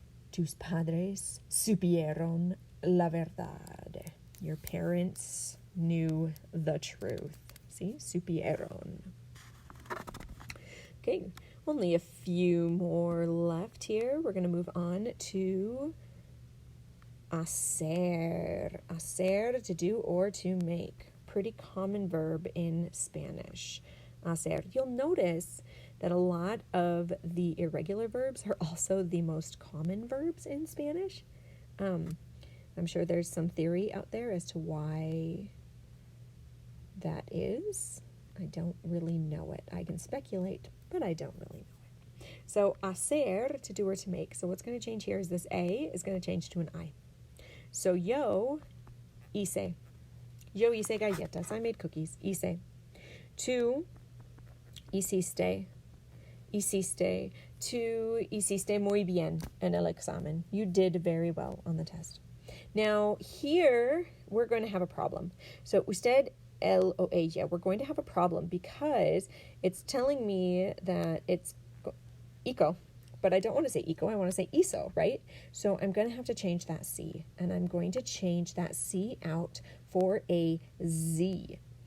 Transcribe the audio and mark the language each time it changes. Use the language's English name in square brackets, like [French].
[Spanish] Tus padres supieron la verdad. [English] Your parents knew the truth. See? [Spanish] Supieron. [English] Okay. Only a few more left here. We're going to move on to hacer. Hacer, to do or to make. Pretty common verb in Spanish. Hacer. You'll notice that a lot of the irregular verbs are also the most common verbs in Spanish. I'm sure there's some theory out there as to why that is. I don't really know it. I can speculate, but I don't really know it. So hacer, to do or to make. So what's going to change here is this A is going to change to an I. [Spanish] So yo hice. Yo hice galletas. [English] I made cookies. [Spanish] Hice. Tú hiciste. Hiciste. Tú hiciste muy bien en el examen. [English] You did very well on the test. Now, here, we're going to have a problem. So, [Spanish] usted, él o ella, [English] we're going to have a problem because it's telling me that it's ico, but I don't want to say ico, I want to say iso, right? So, I'm going to have to change that C, and I'm going to change that C out for a Z.